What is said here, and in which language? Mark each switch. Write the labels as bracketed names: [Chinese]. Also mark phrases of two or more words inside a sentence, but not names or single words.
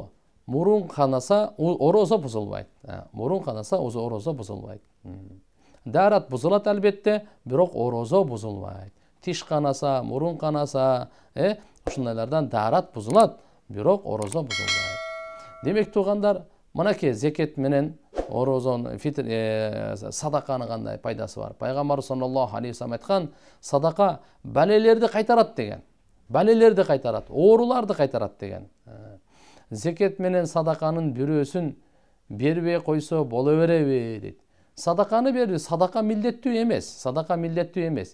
[Kyrgyz] Мурун канаса орозо бузулбайт. Дарат бузулат албетте, бирок орозо бузулбайт. Тиш канаса, мурун канаса, ушундайлардан дарат бузулат, бирок орозо бузулбайт. Демек туугандар, мынакей зекет менен орозон садаканын кандай пайдасы бар? Пайгамбар [Arabic] صلى الله عليه وسلم [Kyrgyz] айткан, садака балелерди кайтарат деген. Балелерди кайтарат, ооруларды кайтарат деген. Зекет менен садаканын бирөөсүн бербей койсо боло береби дейт. Садаканы берди, садака милдеттүү эмес.